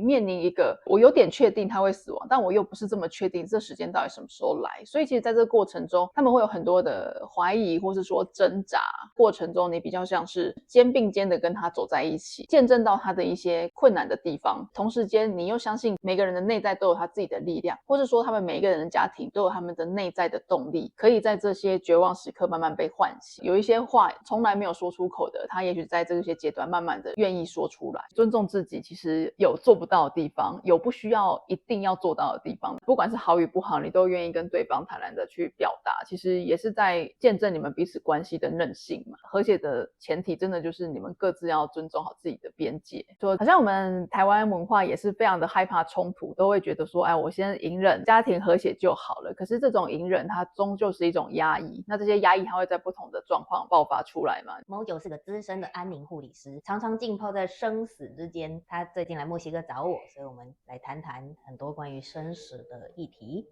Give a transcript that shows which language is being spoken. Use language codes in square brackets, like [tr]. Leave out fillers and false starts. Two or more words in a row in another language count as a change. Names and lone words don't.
[zh] 面臨一個我有點確定他會死亡，但我又不是這麼確定這時間到底什麼時候來，所以其實在這個過程中他們會有很多的懷疑或是說掙扎，過程中你比較像是肩并肩的跟他走在一起，見證到他的一些困難的地方，同時间你又相信每个人的内在都有他自己的力量，或是说他们每一個人的家庭都有他們的內在的動力，可以在這些絕望時刻慢慢被喚醒。有一些話從來沒有說出口的，他也許在這些階段慢慢的願意說出來。尊重自己其實有做不到的地方，有不需要一定要做到的地方，不管是好與不好，你都願意跟對方坦然的去表達，其實也是在見證你們彼此關係的韌性嘛。和諧的前提真的就是你們各自要尊重好自己的邊界。說好像我們台灣文化也是非常的害怕衝突，都會覺得說，哎，我先隱忍，家庭和諧就好了。可是這種隱忍它終究是一種壓抑，那這些壓抑它會在不同的狀況爆發出來嘛。 Mojo 是個資深的安寧護理師，常常浸泡在生死之間。他最近來墨西哥找我，所以我們來談談很多關於生死的議題。